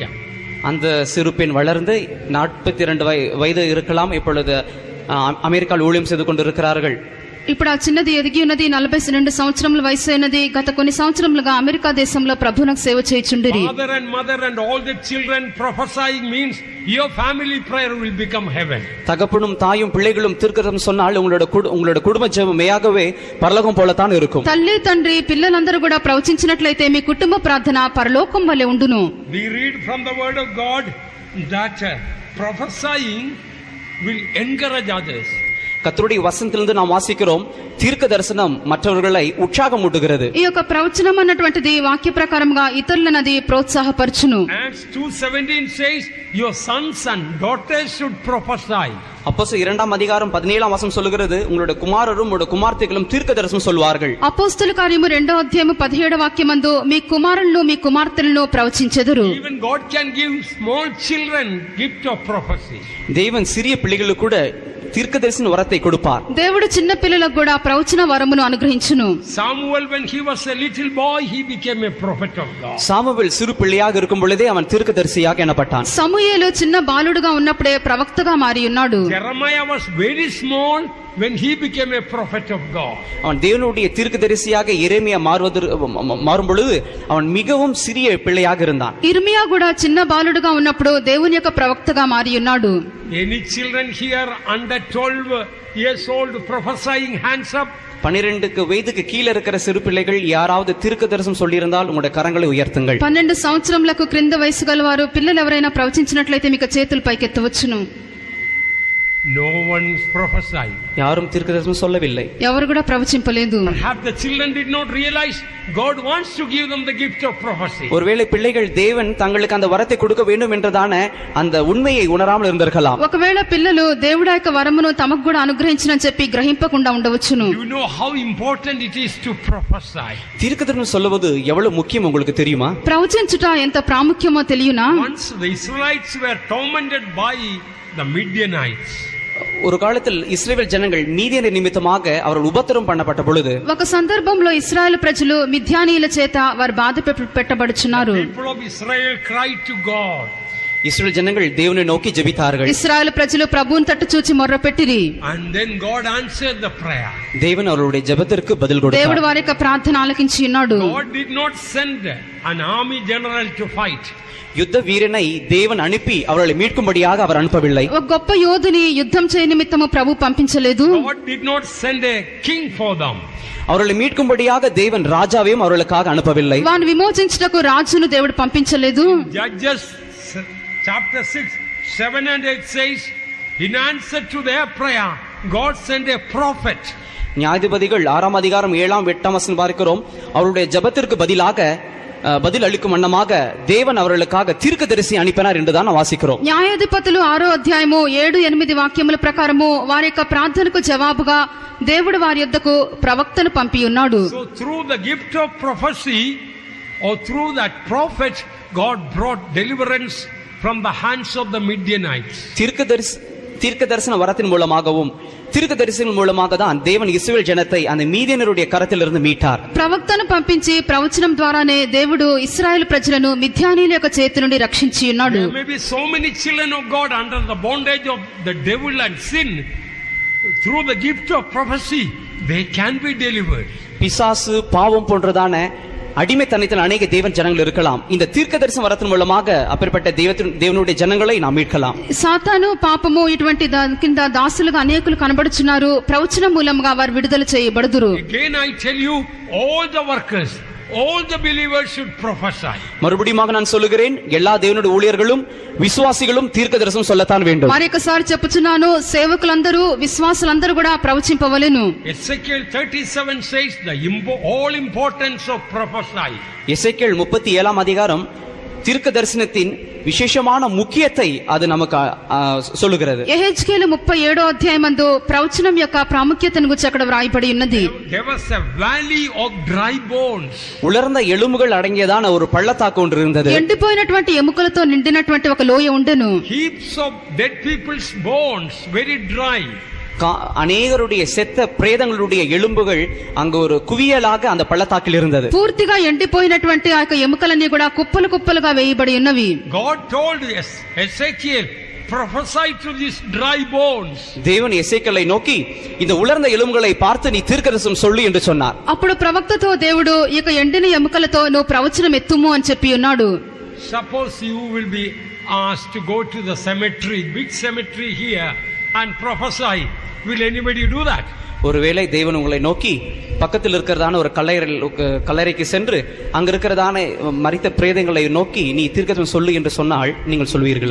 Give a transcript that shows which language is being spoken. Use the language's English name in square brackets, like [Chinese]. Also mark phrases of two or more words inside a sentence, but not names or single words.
[Tamil] அந்த சிறு பெண் வளர்ந்து 42 வயது இருக்கலாம். இப்பொழுது அமெரிக்காவில் ஊழியம் செய்து கொண்டிருக்கிறார்கள். [Telugu] ఇప్పుడు ఆ చిన్నది ఎదిగి ఉన్నది, 42 సంవత్సరముల వయసు అయినది. గత కొన్ని సంవత్సరములుగా అమెరికా దేశంలో ప్రభువునకు సేవ చేయుచుండిరి. [English] Father and mother and all the children prophesying means your family prayer will become heaven. [Tamil] தகப்பனும் தாயும் பிள்ளைகளும் தீர்க்கதரிசனம் சொன்னால் உங்களோட குடும்ப ஜெபம் மெய்யாகவே பரலோகம் போலத்தான் இருக்கும். [Telugu] తల్లి తండ్రి పిల్లలందరూ కూడా ప్రవచించినట్లయితే మీ కుటుంబ ప్రార్థన పరలోకం వలె ఉండును. [English] We read from the word of God that prophesying will encourage others. [Tamil] கர்த்தருடைய வசனத்திலிருந்து நாம் வாசிக்கிறோம், தீர்க்க தரிசனம் மற்றவர்களை உற்சாகமூட்டுகிறது. [Telugu] ఈ యొక్క ప్రవచనం అన్నటువంటిది వాక్య ప్రకారంగా ఇతరులను అది ప్రోత్సాహపరచును. [English] Acts 2:17 says your sons and daughters should prophesy. [Tamil] அப்போஸ்தலர் 2ஆம் அதிகாரம் 17ஆம் வசனம் சொல்லுகிறது, உங்களுடைய குமாரரும் உங்களுடைய குமார்த்திகளும் தீர்க்க தரிசனம் சொல்வார்கள். [Telugu] అపోస్తల కార్యము 2వ అధ్యాయము 17వ వాక్యమందు మీ కుమారులను మీ కుమార్తెలను ప్రవచించెదరు. [English] Even God can give small children gift of prophecy. [Tamil] தேவன் சிறிய பிள்ளைகளுக்கு கூட தீர்க்கதரிசன வரத்தை கொடுப்பார். [Telugu] దేవుడు చిన్న పిల్లలకు కూడా ప్రవచన వరమును అనుగ్రహించును. [English] Samuel, when he was a little boy, he became a prophet of God. [Tamil] சாமுவேல் சிறு பிள்ளையாக இருக்கும் பொழுதே அவன் தீர்க்கதரிசியாக எண்ணப்பட்டான். [Telugu] సమూయేలు చిన్న బాలుడుగా ఉన్నప్పుడే ప్రవక్తగా మారి ఉన్నాడు. [English] Jeremiah was very small when he became a prophet of God. [Tamil] அவன் தேவனுடைய தீர்க்கதரிசியாக எரேமியா மாறும் பொழுது அவன் மிகவும் சிறிய பிள்ளையாக இருந்தான். [Telugu] ఇర్మియా కూడా చిన్న బాలుడుగా ఉన్నప్పుడు దేవుని యొక్క ప్రవక్తగా మారి ఉన్నాడు. [English] Any children here under 12 years old prophesying, hands up. [Tamil] 12 வயதுக்கு கீழே இருக்கிற சிறு பிள்ளைகள் யாராவது தீர்க்கதரிசனம் சொல்லியிருந்தால் உங்களுடைய கரங்களை உயர்த்துங்கள். [Telugu] 12 సంవత్సరములకు క్రింద వయసు గలవారు పిల్లలు ఎవరైనా ప్రవచించినట్లయితే మీకు చేతులు పైకెత్తవచ్చును. [English] No one prophesied. [Tamil] யாரும் தீர்க்கதரிசனம் சொல்லவில்லை. [Telugu] ఎవరు కూడా ప్రవచింపలేదు. [English] Perhaps the children did not realize God wants to give them the gift of prophecy. [Tamil] ஒருவேளை பிள்ளைகள் தேவன் தங்களுக்கு அந்த வரத்தை கொடுக்க வேண்டும் என்றதான அந்த உண்மையை உணராமல் இருந்திருக்கலாம். [Telugu] ఒకవేళ పిల్లలు దేవుడి యొక్క వరమును తమకు కూడా అనుగ్రహించినని చెప్పి గ్రహింపకుండా ఉండవచ్చును. [English] You know how important it is to prophesy. [Tamil] தீர்க்கதரிசனம் சொல்வது எவ்வளவு முக்கியம் உங்களுக்கு தெரியுமா? [Telugu] ప్రవచించుట ఎంత ప్రాముఖ్యమో తెలియనా? [English] Once the Israelites were tormented by the Midianites. [Tamil] ஒரு காலத்தில் இஸ்ரவேல் ஜனங்கள் மீதியர் நிமித்தமாக அவர்கள் உபத்திரம் பண்ணப்பட்ட பொழுது [Telugu] ఒక సందర్భంలో ఇశ్రాయేల్ ప్రజలు మిద్యానీయుల చేత వారు బాధ పెట్టబడుచున్నారు. [English] People of Israel cried to God. [Tamil] இஸ்ரவேல் ஜனங்கள் தேவனை நோக்கி ஜெபித்தார்கள். [Telugu] ఇశ్రాయేల్ ప్రజలు ప్రభువుని తట్టు చూచి మొర్రపెట్టిరి. [English] And then God answered the prayer. [Tamil] தேவன் அவர்களுடைய ஜெபத்திற்கு பதில் கொடுத்தார். [Telugu] దేవుడు వారి యొక్క ప్రార్థన ఆలకించి ఉన్నాడు. [English] God did not send an army general to fight. [Tamil] யுத்த வீரனை தேவன் அனுப்பி அவர்களை மீட்கும்படியாக அவர் அனுப்பவில்லை. [Telugu] ఒక గొప్ప యోధుని యుద్ధం చేయ నిమిత్తము ప్రభు పంపించలేదు. [English] God did not send a king for them. [Tamil] அவர்களை மீட்கும்படியாக தேவன் ராஜாவையும் அவர்களுக்காக அனுப்பவில்லை. [Telugu] వారిని విమోచించుటకు రాజును దేవుడు పంపించలేదు. [English] Judges chapter 6, 7 and 8 says, in answer to their prayer, God sent a prophet. [Tamil] நியாயாதிபதிகள் 6ஆம் அதிகாரம் 7ஆம் 8ஆம் வசனம் பார்க்கிறோம், அவருடைய ஜெபத்திற்கு பதில் அளிக்கும் வண்ணமாக தேவன் அவர்களுக்காக தீர்க்கதரிசி அனுப்பினார் என்றுதான் வாசிக்கிறோம். [Telugu] న్యాయాధిపతులు 6వ అధ్యాయము 7-8 వాక్యముల ప్రకారము వారి యొక్క ప్రార్థనకు జవాబుగా దేవుడు వారి యొద్దకు ప్రవక్తను పంపి ఉన్నాడు. [English] So through the gift of prophecy or through that prophet, God brought deliverance from the hands of the Midianites. [Tamil] தீர்க்கதரிசன வரத்தின் மூலமாகவும் தீர்க்கதரிசனம் மூலமாக தான் தேவன் இஸ்ரவேல் ஜனத்தை அந்த மீதியனருடைய கரத்திலிருந்து மீட்டார். [Telugu] ప్రవక్తను పంపించి ప్రవచనం ద్వారానే దేవుడు ఇశ్రాయేలు ప్రజలను మిద్యానీయుల యొక్క చేతి నుండి రక్షించి ఉన్నాడు. [English] There may be so many children of God under the bondage of the devil and sin. Through the gift of prophecy, they can be delivered. [Tamil] பிசாசு பாவம் போன்றதான அடிமைத்தனத்தில் அநேக தேவன் ஜனங்கள் இருக்கலாம். இந்த தீர்க்கதரிசன வரத்தின் மூலமாக அப்பேற்பட்ட தேவனுடைய ஜனங்களை நாம் மீட்கலாம். [Telugu] సాతాను పాపము ఇటువంటి కింద దాసులుగా అనేకులు కనబడుచున్నారు. ప్రవచనం మూలంగా వారు విడుదల చేయబడుదురు. [English] Again I tell you, all the workers all the believers should prophesy. [Tamil] மறுபடியும் நான் சொல்லுகிறேன், எல்லா தேவனுடைய ஊழியர்களும் விசுவாசிகளும் தீர்க்க தரிசனம் சொல்லத்தான் வேண்டும். [Telugu] మరొకసారి చెప్పుచున్నాను, సేవకులందరూ విశ్వాసులందరూ కూడా ప్రవచింపవలెను. [English] Ezekiel 37 says the all importance of prophecy. [Tamil] எசேக்கியேல் 37ஆம் அதிகாரம் தீர்க்க தரிசனத்தின் விசேஷமான முக்கியத்தை அது நமக்கு சொல்லுகிறது. [Telugu] యెహెజ్కేలు 37వ అధ్యాయమందు ప్రవచనం యొక్క ప్రాముఖ్యతను గురించి అక్కడ వ్రాయబడి ఉన్నది. [English] There was a valley of dry bones. [Tamil] உலர்ந்த எலும்புகள் அடங்கியதான ஒரு பள்ளத்தாக்கு ஒன்று இருந்தது. [Telugu] ఎండిపోయినటువంటి ఎముకలతో నిండినటువంటి ఒక లోయ ఉండెను. [English] Heaps of dead people's bones, very dry. [Tamil] அநேகருடைய செத்த பிரேதங்களுடைய எலும்புகள் அங்கு ஒரு குவியலாக அந்த பள்ளத்தாக்கில் இருந்தது. [Telugu] పూర్తిగా ఎండిపోయినటువంటి ఆ యొక్క ఎముకలన్నీ కూడా కుప్పలు కుప్పలుగా వేయబడి ఉన్నవి. [English] God told Ezekiel, prophesy to these dry bones. [Tamil] தேவன் எசேக்கியேலை நோக்கி இந்த உலர்ந்த எலும்புகளை பார்த்து நீ தீர்க்கதரிசனம் சொல்லு என்று சொன்னார். [Telugu] అప్పుడు ప్రవక్తతో దేవుడు ఈ యొక్క ఎండిన ఎముకలతో నువ్వు ప్రవచనం ఎత్తుము అని చెప్పి ఉన్నాడు. [English] Suppose you will be asked to go to the cemetery, big cemetery here, and prophesy. Will anybody do that? [Tamil] ஒருவேளை தேவன் உங்களை நோக்கி பக்கத்தில் இருக்கிறதான ஒரு கல்லறைக்கு சென்று அங்க இருக்கிறதான மரித்த பிரேதங்களை நோக்கி நீ தீர்க்கதரிசனம் சொல்லு என்று சொன்னால் நீங்கள் சொல்வீர்களா?